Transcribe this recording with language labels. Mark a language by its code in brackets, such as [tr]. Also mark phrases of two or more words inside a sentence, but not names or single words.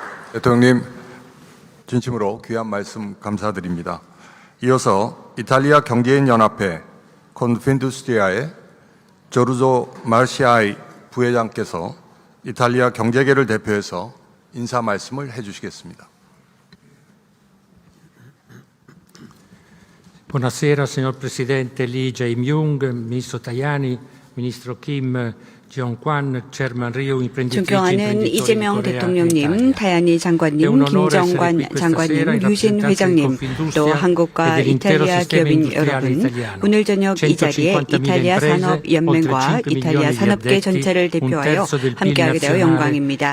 [ko] 대통령님, 진심으로 귀한 말씀 감사드립니다. 이어서 이탈리아 경제인 연합회 콘핀두스트리아의 조르조 마르시아이 부회장께서 이탈리아 경제계를 대표해서 인사 말씀을 해주시겠습니다. [it] Buonasera signor Presidente Lee Jae-myung, Ministro Tajani, Ministro Kim Jong-kwan, Chairman Ryu, imprenditrici [ko] 존경하는 [it] imprenditori [ko] 이재명 [it] Corea [ko] 대통령님, [it] Italia. [ko] 타야니 장관님, 김정관 장관님, 류신 회장님, 또 한국과 이탈리아 기업인 여러분, 오늘 저녁 이 자리에 이탈리아 산업연맹과 이탈리아 산업계 전체를 대표하여 함께하게 되어 영광입니다.